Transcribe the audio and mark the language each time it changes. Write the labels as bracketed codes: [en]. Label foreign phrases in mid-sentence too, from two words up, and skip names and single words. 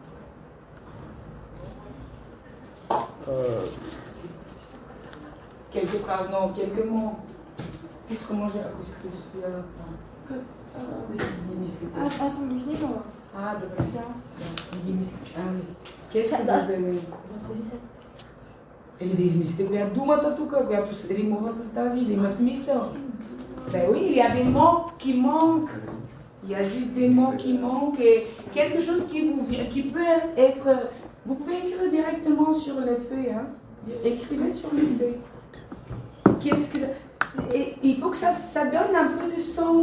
[fr] Quelques phrases, non, quelques mots. Comment j'ai accouché celui-là? Dobra. Qu'est-ce que vous aimez? [bg] Или да измислите коя думата тук, която се римува с тази, или има смисъл. [fr] Ben oui, il y a des mots qui manquent. Il y a juste des mots qui manquent et quelque chose qui peut être... Vous pouvez écrire directement sur les feuilles. Hein? Écrivez sur les feuilles. Et il faut que ça donne un peu de sens.